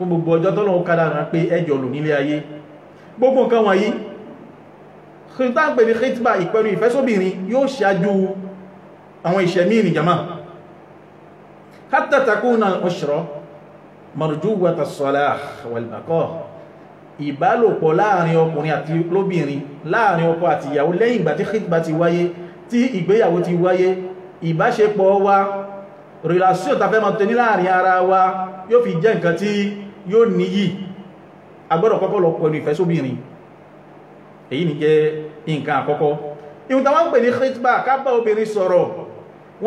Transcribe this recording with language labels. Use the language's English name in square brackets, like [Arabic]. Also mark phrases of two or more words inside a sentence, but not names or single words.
[Yoruba] gbogbo ọjọ́ tọ́lọ́run kádàrá pé ẹjọ́ lò nílé ayé gbogbo nǹkan wọ̀nyí khitba pè ní khitba ìpẹ̀lú ìfẹ́ sóbìnrin yóò ṣáájú àwọn ìṣẹ̀mí ní jama [Arabic] حتى تكون العشرة مرجوة الصلاح والبقاء [Yoruba] ìbálòpọ̀ láàrin ọkùnrin àti lóbìnrin láàrin ọkọ àti ìyàwó lẹ́yìn ìgbà tí khitba ti wáyé tí ìgbéyàwó ti wáyé ìbáṣepọ̀ wa relation ta fẹ́ máa tẹ́ ní láàrin ara wa yóò fi jẹ́ nǹkan tí yóò níyì agbọ́dọ̀ kọ́kọ́ lọ pẹ̀lú ìfẹ́ sóbìnrin èyí ni jẹ́ nǹkan àkọ́kọ́ ìhun tàwọn ń pè ní khitba ká bá obìnrin sọ̀rọ̀ wọ́n